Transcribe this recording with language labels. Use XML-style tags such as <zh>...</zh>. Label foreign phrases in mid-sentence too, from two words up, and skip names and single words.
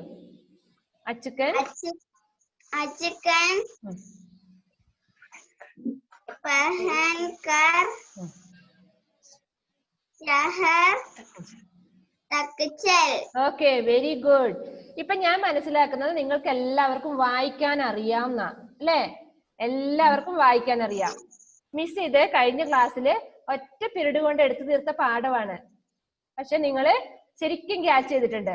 <hi>അച്ഛക്കൻ. अचकन पहन कर शहर तक चल.</hi> <en>okay, very good.</en> <ml>ഇപ്പൊ ഞാൻ മനസ്സിലാക്കുന്നത് നിങ്ങൾക്ക് എല്ലാവർക്കും വായിക്കാൻ അറിയാം അല്ലേ? എല്ലാവർക്കും വായിക്കാൻ അറിയാം. മിസ് ഇത് കഴിഞ്ഞ ക്ലാസ്സിൽ ഒറ്റ പീരീഡ് കൊണ്ട് എടുത്തു തീർത്ത പാഠമാണ്. പക്ഷെ നിങ്ങള് ശരിക്കും ക്യാച്ച് ചെയ്തിട്ടുണ്ട്.</ml>